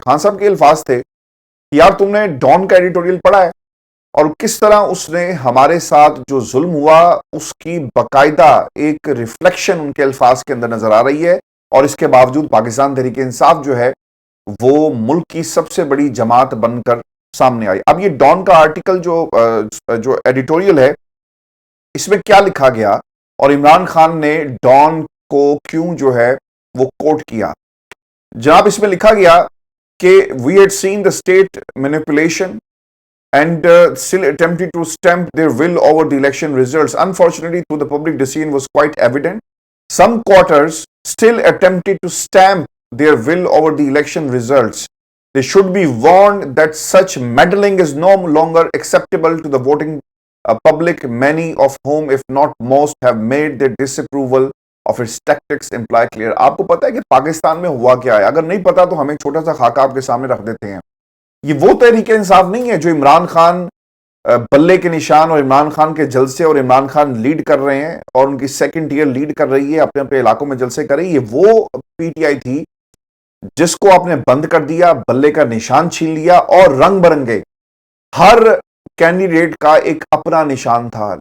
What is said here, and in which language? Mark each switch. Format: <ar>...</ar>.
<ur>خان صاحب کے الفاظ تھے کہ یار تم نے ڈان کا ایڈیٹوریل پڑھا ہے، اور کس طرح اس نے ہمارے ساتھ جو ظلم ہوا اس کی باقاعدہ ایک ریفلیکشن ان کے الفاظ کے اندر نظر آ رہی ہے. اور اس کے باوجود پاکستان تحریک انصاف جو ہے وہ ملک کی سب سے بڑی جماعت بن کر سامنے آئی. اب یہ ڈان کا آرٹیکل جو ایڈیٹوریل ہے اس میں کیا لکھا گیا اور عمران خان نے ڈان کو کیوں جو ہے وہ کوٹ کیا. جناب اس میں لکھا گیا کہ</ur> <en>we had seen the state manipulation and still attempting to stamp their will over the election results. Unfortunately, through the public decision was quite evident. Some quarters still attempted to stamp their will over the election results. They should be warned that such meddling is no longer acceptable to the voting public, many of whom, if not most, have made their disapproval of its tactics imply clear.</en> <ur>آپ کو پتا ہے کہ پاکستان میں ہوا کیا ہے؟ اگر نہیں پتا تو ہمیں چھوٹا سا خاکہ آپ کے سامنے رکھ دیتے ہیں. یہ وہ تحریک انصاف نہیں ہے جو عمران خان بلے کے نشان اور عمران خان کے جلسے اور عمران خان لیڈ کر رہے ہیں اور ان کی سیکنڈ ایئر لیڈ کر رہی ہے، اپنے اپنے علاقوں میں جلسے کر رہی ہے. یہ وہ پی ٹی آئی تھی جس کو آپ نے بند کر دیا، بلے کا نشان چھین لیا اور رنگ برنگے ہر کینڈیڈیٹ کا ایک اپنا نشان تھا.</ur>